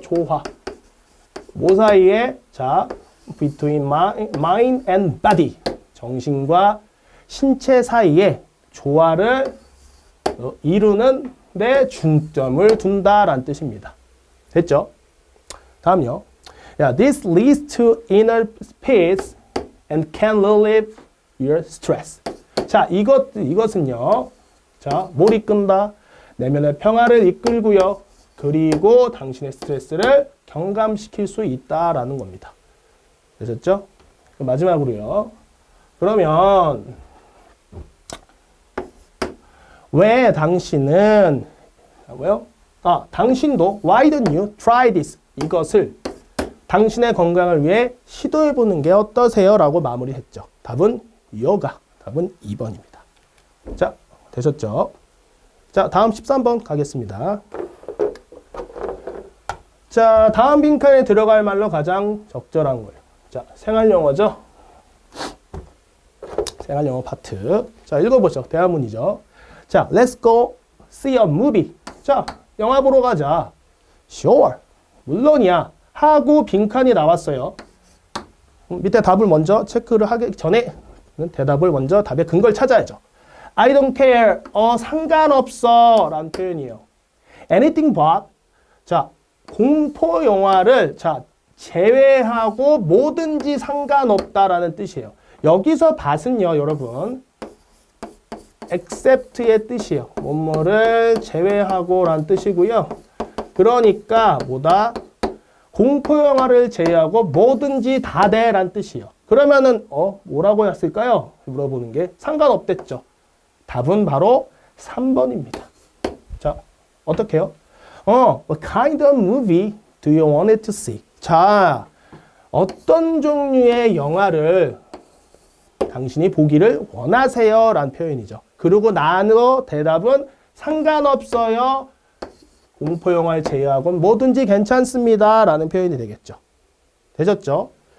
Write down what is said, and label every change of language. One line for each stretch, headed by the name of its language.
Korean: 조화. 뭐 사이에? 자,
English: between mind and body.
Korean: 정신과 신체 사이에 조화를 이루는 데 중점을 둔다라는 뜻입니다. 됐죠? 다음요.
English: This leads to inner peace and can relieve your stress.
Korean: 자, 이것은요. 자, 뭘 이끈다? 내면의 평화를 이끌고요. 그리고 당신의 스트레스를 경감시킬 수 있다라는 겁니다. 되셨죠? 마지막으로요. 그러면 왜 당신은 뭐요? 당신도
English: why don't you try this?
Korean: 이것을 당신의 건강을 위해 시도해 보는 게 어떠세요? 라고 마무리했죠. 답은 요가. 답은 2번입니다. 자, 되셨죠? 자, 다음 13번 가겠습니다. 자, 다음 빈칸에 들어갈 말로 가장 적절한 거예요. 자, 생활영어죠? 생활영어 파트. 자, 읽어보죠. 대화문이죠. 자,
English: let's go see a movie.
Korean: 자, 영화 보러 가자.
English: Sure.
Korean: 물론이야. 하고 빈칸이 나왔어요. 밑에 답을 먼저 체크를 하기 전에 대답을 먼저 답의 근거를 찾아야죠.
English: I don't care.
Korean: 상관없어. 라는 표현이에요.
English: Anything but. 자,
Korean: 공포 영화를 자 제외하고 뭐든지 상관없다라는 뜻이에요. 여기서 bat은요, 여러분. except의 뜻이에요. 뭐뭐를 제외하고라는 뜻이고요. 그러니까 뭐다? 공포 영화를 제외하고 뭐든지 다 돼라는 뜻이에요. 그러면은 뭐라고 했을까요? 물어보는 게 상관없댔죠. 답은 바로 3번입니다. 자, 어떻게 해요?
English: What kind of movie do you want it to see?
Korean: 자, 어떤 종류의 영화를 당신이 보기를 원하세요? 라는 표현이죠. 그리고 나눠 대답은 상관없어요. 공포 영화를 제외하고는 뭐든지 괜찮습니다. 라는 표현이 되겠죠. 되셨죠?